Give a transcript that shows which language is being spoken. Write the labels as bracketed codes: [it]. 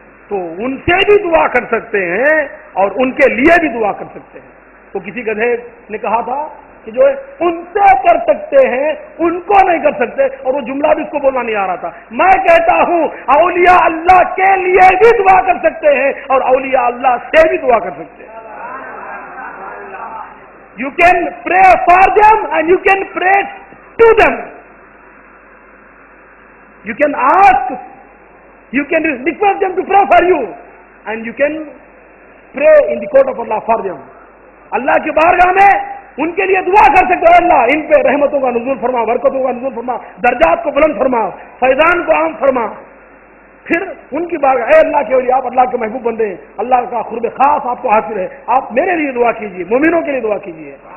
[ur] تو ان سے بھی دعا کر سکتے ہیں اور ان کے لیے بھی دعا کر سکتے ہیں. تو کسی گدھے نے کہا تھا کہ جو ہے ان سے کر سکتے ہیں, ان کو نہیں کر سکتے, اور وہ جملہ بھی اس کو بولنا نہیں آ رہا تھا. میں کہتا ہوں اولیاء اللہ کے لیے بھی دعا کر سکتے ہیں اور اولیاء اللہ سے بھی دعا کر سکتے ہیں. [en] You can pray for them and you can pray to them. You can ask, you can request them to pray for you, and you can pray in the court of Allah for them. [ur] اللہ کی بارگاہ میں ان کے لیے دعا کر سکتے ہو, اللہ ان پہ رحمتوں کا نزول فرما, برکتوں کا نزول فرما, درجات کو بلند فرما, فیضان کو عام فرما. پھر ان کی بارگاہ, اے اللہ کے ولی آپ اللہ کے محبوب بندے ہیں, اللہ کا قرب خاص آپ کو حاصل ہے, آپ میرے لیے دعا کیجیے, مومنوں کے لیے دعا کیجیے.